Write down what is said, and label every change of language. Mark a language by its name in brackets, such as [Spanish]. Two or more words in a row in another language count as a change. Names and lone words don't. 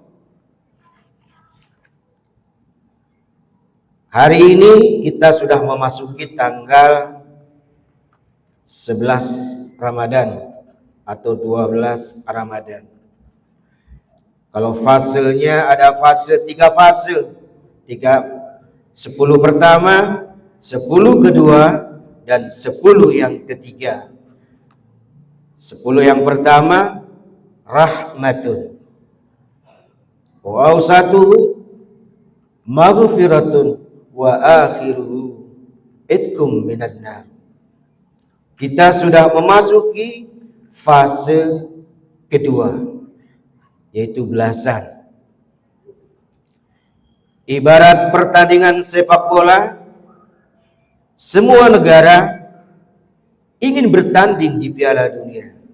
[Indonesian] Hari ini kita sudah memasuki tanggal 11 Ramadan atau 12 Ramadan. Kalau fasenya ada tiga fase. 10 pertama, 10 kedua, dan 10 yang ketiga. [Arabic] 10 [Indonesian] yang pertama [Arabic] رحمة وأوسطه مغفرة وآخره عتق من النار. [Indonesian] Kita sudah memasuki fase kedua, yaitu belasan. Ibarat pertandingan sepak bola, semua negara ingin bertanding di Piala Dunia.